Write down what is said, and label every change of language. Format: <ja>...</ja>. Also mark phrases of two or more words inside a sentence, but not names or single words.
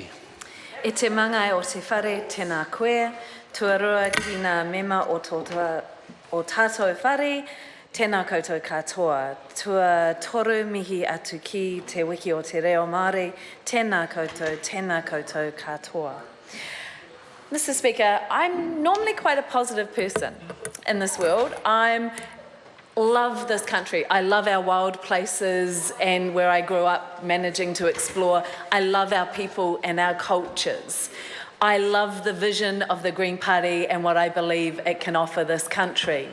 <mi>E te manga o te whare, tēnā koe, tuarua ki ngā mema o tātou whare, tēnā koutou katoa. Tua toru mihi atu ki te wiki o te reo Māori, tēnā koutou katoa.</mi> <en>Mr. Speaker, I'm normally quite a positive person in this world. I love this country. I love our wild places and where I grew up managing to explore. I love our people and our cultures. I love the vision of the Green Party and what I believe it can offer this country.</en>